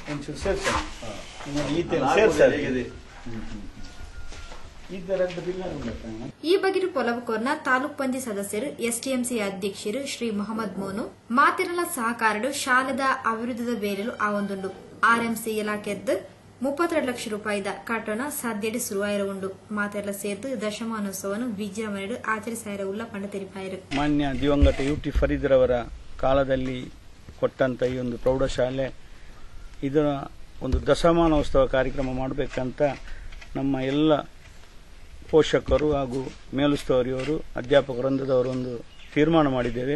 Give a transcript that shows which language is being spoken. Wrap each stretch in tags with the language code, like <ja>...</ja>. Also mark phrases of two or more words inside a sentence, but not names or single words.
<tcy>ಈ ಬಗ್ಗೆ ಪೊಲವಕೋರ್ನ ತಾಲೂಕ್ ಪಂಚಾಯತ್ ಸದಸ್ಯರು ಎಸ್ಟಿಎಂಸಿ ಅಧ್ಯಕ್ಷರು ಶ್ರೀ ಮೊಹಮ್ಮದ್ ಮೋನು ಮಾತಿರಲ ಸಹಕಾರಡು ಶಾಲೆದ ಅಭಿವೃದ್ಧಿದ ಬೇರೆಲು ಆವೊಂದುಂಡು. ಆರ್ಎಂಸಿ ಇಲಾಖೆದ್ದು 32 ಲಕ್ಷ ರೂಪಾಯಿದ ಕಟ್ಟಣ ಸದ್ಯಡಿ ಶುರುವಾಯಿರ ಉಂಡು. ಮಾತೆಲ್ಲ ಸೇರ್ದು ದಶಮಾನೋತ್ಸವವನ್ನು ವಿಜೃಂಭಣೆಡು ಆಚರಿಸಾಯಿರ ಉಲ್ಲ ಪಂಡ ತೆರಿಪಾಯಿರು.</tcy> <kn>ಮಾನ್ಯ ದಿವಂಗತ ಯುಟಿ ಫರೀದ್ರವರ ಕಾಲದಲ್ಲಿ ಕೊಟ್ಟಂತ ಈ ಒಂದು ಪ್ರೌಢಶಾಲೆ ಇದರ ಒಂದು ದಶಮಾನೋತ್ಸವ ಕಾರ್ಯಕ್ರಮ ಮಾಡಬೇಕಂತ ನಮ್ಮ ಎಲ್ಲ ಪೋಷಕರು ಹಾಗೂ ಮೇಲುಸ್ತುವಾರಿಯವರು ಅಧ್ಯಾಪಕ ವೃಂದದವರು ಒಂದು ತೀರ್ಮಾನ ಮಾಡಿದ್ದೇವೆ.</kn>